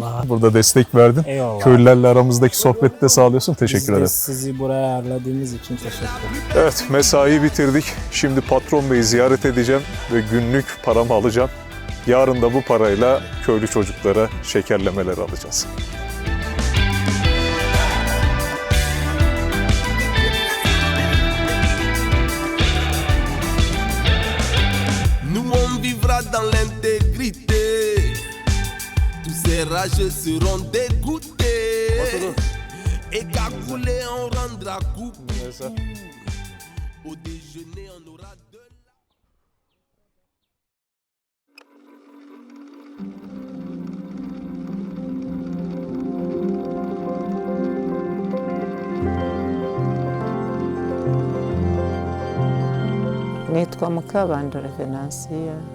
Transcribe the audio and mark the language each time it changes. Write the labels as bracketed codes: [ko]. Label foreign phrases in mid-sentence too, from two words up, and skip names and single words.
[tr] Burada destek verdin. Eyvallah. Köylülerle aramızdaki sohbeti de sağlıyorsun. Teşekkür ederim. Sizi buraya ağırladığımız için teşekkür ederim. Evet, mesaiyi bitirdik. Şimdi patron beyi ziyaret edeceğim ve günlük paramı alacağım. Yarın da bu parayla köylü çocuklara şekerlemeler alacağız. [fr] Nous on vivra dans l'intégrité. Tous ces rageux seront dégoûtés. Et cagoulés on rendra coup. Au déjeuner on aura de la... [rw] Nitwa Mukabandora Venansiya.